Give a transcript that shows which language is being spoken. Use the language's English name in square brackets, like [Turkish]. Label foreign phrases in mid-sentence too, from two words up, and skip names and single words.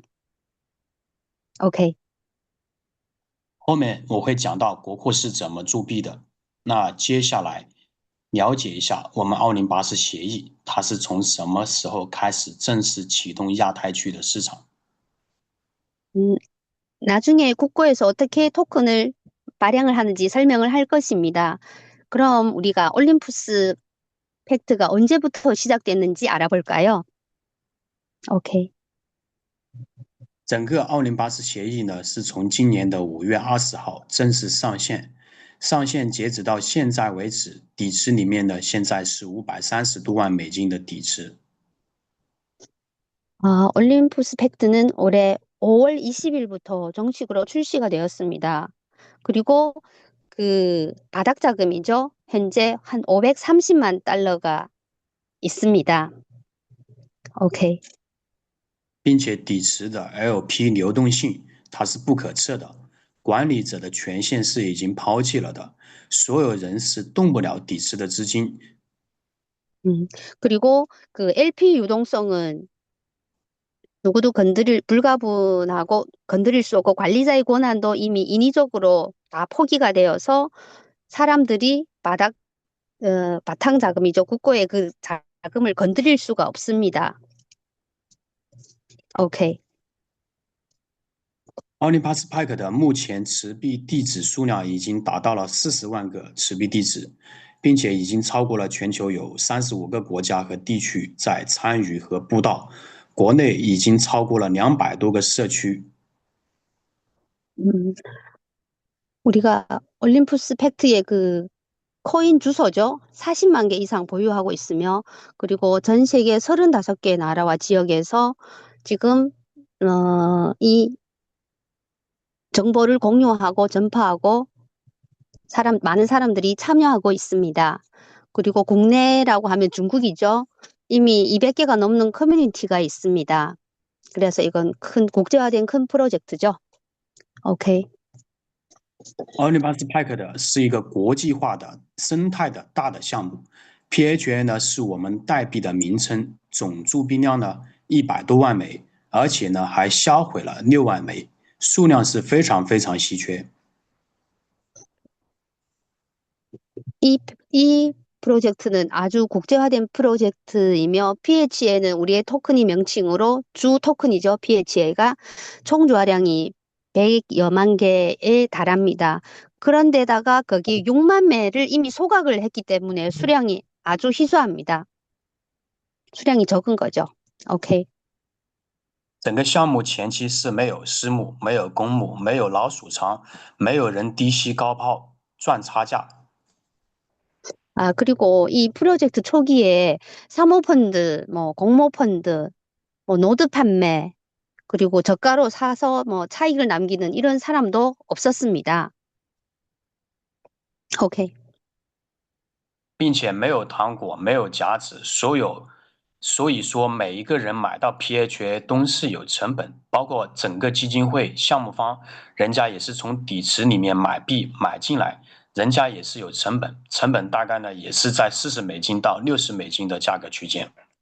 [English] OK。 [Chinese] 后面我会讲到国库是怎么铸币的。那接下来了解一下我们2084协议，它是从什么时候开始正式启动亚太区的市场？ [Korean] 나중에 국고에서 어떻게 토큰을 발행을 하는지 설명을 할 것입니다. 그럼 우리가 올림푸스 팩트가 언제부터 시작됐는지 알아볼까요? [English] OK。 [Chinese] 整个2084协议呢，是从今年的5月20号正式上线，上线截止到现在为止，底池里面呢，现在是530多万美金的底池。 [Korean] 올림푸스 팩트는 올해 5월 20일부터 정식으로 출시가 되었습니다. 그리고 그 바닥 자금이죠. 현재 한 530만 달러가 있습니다. [English] OK。 [Chinese] 并且底池的 LP 流动性它是不可测的，管理者的权限是已经抛弃了的，所有人是动不了底池的资金。 [Korean] 그리고 그 LP 유동성은 누구도 불가분하고 건드릴 수 없고 관리자의 권한도 이미 인위적으로 다 포기가 되어서 사람들이 바탕 자금이죠. 국고의 그 자금을 건드릴 수가 없습니다. [English] OK。 [Chinese] 奥林巴斯派克的目前持币地址数量已经达到了40万个持币地址，并且已经超过了全球有35个国家和地区在参与和布道，国内已经超过了200多个社区。 [Korean] 우리가 올림푸스 팩트의 그 코인 주소죠. 40만 개 이상 보유하고 있으며 그리고 전 세계 35개 나라와 지역에서 지금 이 정보를 공유하고 전파하고 많은 사람들이 참여하고 있습니다. 그리고 국내라고 하면 중국이죠. 이미 200개가 넘는 커뮤니티가 있습니다. 그래서 이건 국제화된 큰 프로젝트죠. [English] OK。 [Chinese] 奥林巴斯派克的是一个国际化的生态的大的项目，PHA 呢是我们代币的名称，总铸币量呢100多万枚，而且呢还销毁了6万枚，数量是非常非常稀缺。 [Korean] 이 프로젝트는 아주 국제화된 프로젝트이며 PHA는 우리의 토큰이 명칭으로 주 토큰이죠. PHA가 총 주화량이 100여만 개에 달합니다. 그런데다가 거기 6만 매를 이미 소각을 했기 때문에 수량이 아주 희소합니다. 수량이 적은 거죠. [English] OK。 [Chinese] 整个项目前期是没有私募、没有公募、没有老鼠仓，没有人低吸高抛赚差价。 [Korean] 그리고 이 프로젝트 초기에 사모펀드, 공모펀드, 노드 판매, 그리고 저가로 사서 차익을 남기는 이런 사람도 없었습니다. [English] OK。 [Chinese] 并且没有糖果，没有夹子，所以说每一个人买到 PHA 都是有成本，包括整个基金会、项目方，人家也是从底池里面买币买进来，人家也是有成本，成本大概呢也是在$40到$60的价格区间。